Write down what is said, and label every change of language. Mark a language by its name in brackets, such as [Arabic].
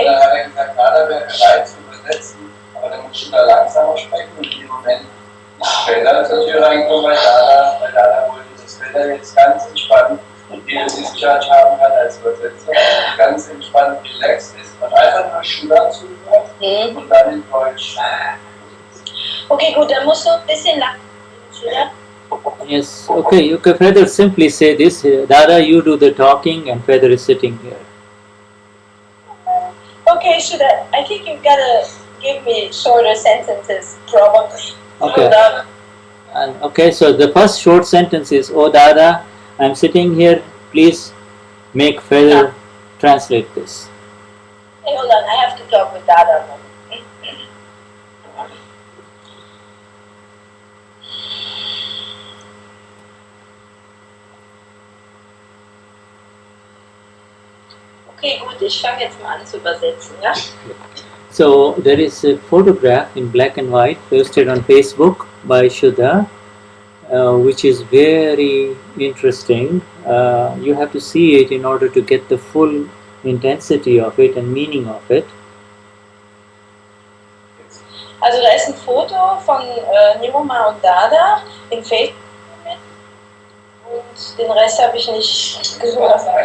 [German] Und dann hat er gesagt, Nada wäre bereit zu übersetzen, aber dann muss schon da langsamer sprechen und in dem Moment ist Feather zur Tür reingekommen, weil Dada wollte das Feather jetzt ganz entspannt und den Discharge haben kann als Übersetzer, ganz entspannt relaxed ist und einfach nur Schüler zuhört und dann in Deutsch. Okay, gut, dann musst du ein bisschen lang. [English] Yes, okay, Feather, simply say this. Dada, you do the talking and Feather is sitting here. Okay, I think you've got to give me shorter sentences, probably. Okay. Okay, so the first short sentence is, "Oh Dada, I'm sitting here, please make Feather translate this." Hey, hold on, I have to talk with Dada. [German] Okay, gut, ich fange jetzt mal an zu übersetzen, ja? [English] So there is a photograph in black and white posted on Facebook by Shuddha, which is very interesting. You have to see it in order to get the full intensity of it and meaning of it. [German] Also da ist ein Foto von Niruma und Dada in Facebook und den Rest habe ich nicht gehört.